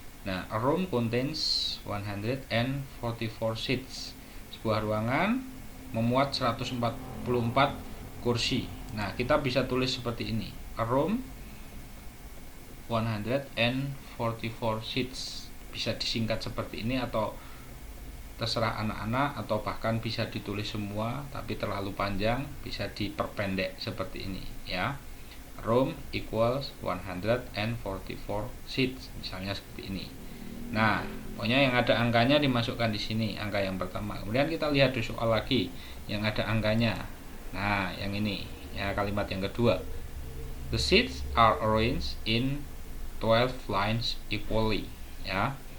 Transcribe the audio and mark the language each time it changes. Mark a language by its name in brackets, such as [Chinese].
[English] Nah, a room contains 144 seats. [Indonesian] Sebuah ruangan memuat 144 kursi. Nah, kita bisa tulis seperti ini. [English] A room 144 seats. [Indonesian] Bisa disingkat seperti ini atau terserah anak-anak, atau bahkan bisa ditulis semua tapi terlalu panjang, bisa diperpendek seperti ini ya. [English] Room equals 144 seats, [Indonesian] misalnya seperti ini. Nah, pokoknya yang ada angkanya dimasukkan di sini, angka yang pertama. Kemudian kita lihat di soal lagi yang ada angkanya. Nah, yang ini ya, kalimat yang kedua. [English] The seats are arranged in 12 lines equally ya.